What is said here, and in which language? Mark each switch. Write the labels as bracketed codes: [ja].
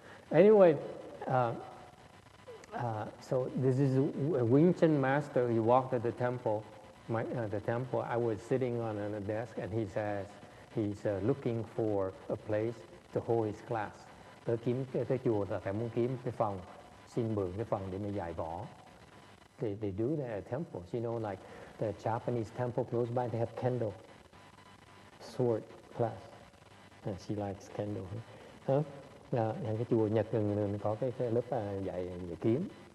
[en] Anyway, so this is a Wing Chun master. He walked at the temple. The temple, I was sitting on a desk, and he says he's looking for a place to hold his class. [vi] Tới chùa là phải muốn kiếm cái phòng, xin mượn cái phòng để mà dạy võ. [en] They do that at temples, you know, like the Japanese temple close by, they have kendo, sword class. She likes kendo. [vi] Cái chùa Nhật có cái lớp dạy kiếm.